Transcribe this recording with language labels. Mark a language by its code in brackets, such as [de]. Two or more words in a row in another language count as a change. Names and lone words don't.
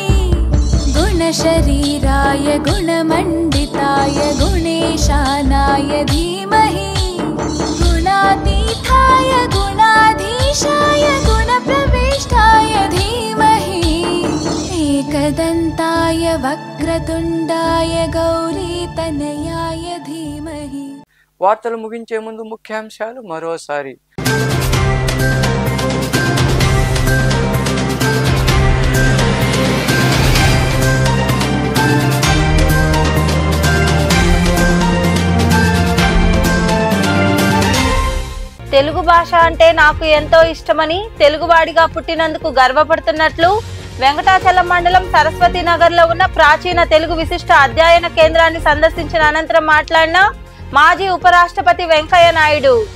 [sa] गुणशरीराय गुणमण्डिताय गुणेशानाय धीमहि गुणातीताय गुणाधीशाय गुणप्रविष्टाय धीमहि एकदन्ताय वक्रतुण्डाय गौरीतनयाय धीमहि. [te] వార్తలు ముగించే ముందు ముఖ్యాంశాలు మరోసారి. తెలుగు భాష అంటే నాకు ఎంతో ఇష్టమని, తెలుగువాడిగా పుట్టినందుకు గర్వపడుతున్నట్లు వెంకటాచలం మండలం సరస్వతి నగర్ లో ఉన్న ప్రాచీన తెలుగు విశిష్ట అధ్యయన కేంద్రాన్ని సందర్శించిన అనంతరం మాట్లాడిన మాజీ ఉపరాష్ట్రపతి వెంకయ్య నాయుడు.